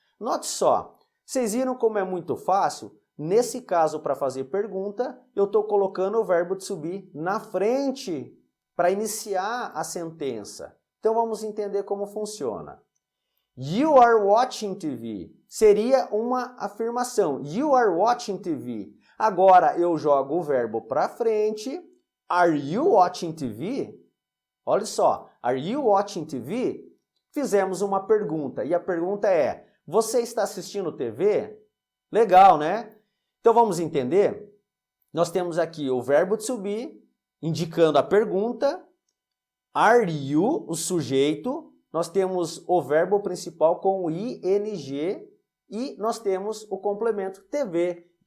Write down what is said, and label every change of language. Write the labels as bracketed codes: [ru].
[pt] Note só, vocês viram como é muito fácil? Nesse caso, para fazer pergunta, eu estou colocando o verbo to be na frente para iniciar a sentença. Então, vamos entender como funciona. [en] You are watching TV. [pt] Seria uma afirmação. [en] You are watching TV. [pt] Agora, eu jogo o verbo para frente. [en] Are you watching TV? [pt] Olha só, [en] are you watching TV? [pt] Fizemos uma pergunta e a pergunta é, você está assistindo TV? Legal, né? Então vamos entender? Nós temos aqui o verbo to be, indicando a pergunta. [en] Are you, [pt] o sujeito. Nós temos o verbo principal com o ing e nós temos o complemento TV.